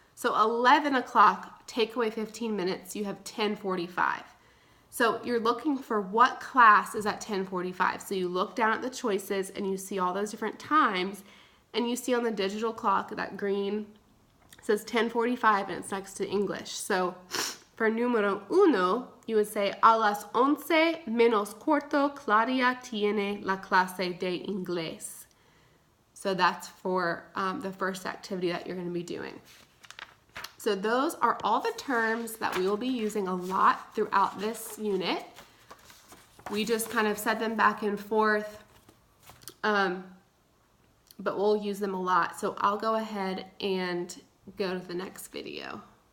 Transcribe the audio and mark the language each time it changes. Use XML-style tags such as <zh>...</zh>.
<en>So 11 o'clock, take away 15 minutes, you have 10:45. So you're looking for what class is at 10:45. So you look down at the choices and you see all those different times, and you see on the digital clock that green says 10:45 and it's next to English. So for número uno, you would say</en> <es>a las 11 menos corto, Claudia tiene la clase de inglés.</es> <en>So that's for the first activity that you're going to be doing. So those are all the terms that we will be using a lot throughout this unit. We just kind of said them back and forth, but we'll use them a lot. So I'll go ahead and go to the next video.</en>